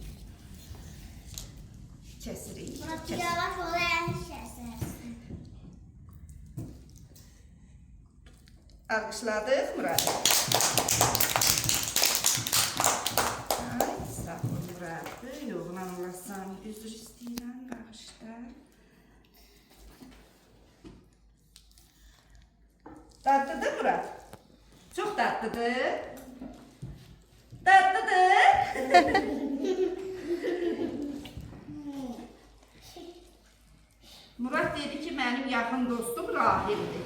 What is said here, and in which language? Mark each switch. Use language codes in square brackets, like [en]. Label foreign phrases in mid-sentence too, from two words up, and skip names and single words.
[az] Murat yavaş ol, yanlış kəsərsən. Alqışladıq Murad. Ay, sağ ol Murad. Böyle oğlan olasan, üzr istəyirəm, bağışla. Tatlıdır Murad. [tr] Çok tatlıdır. Tatlıdır. Murad dedi ki benim yakın dostum Rahim'dir.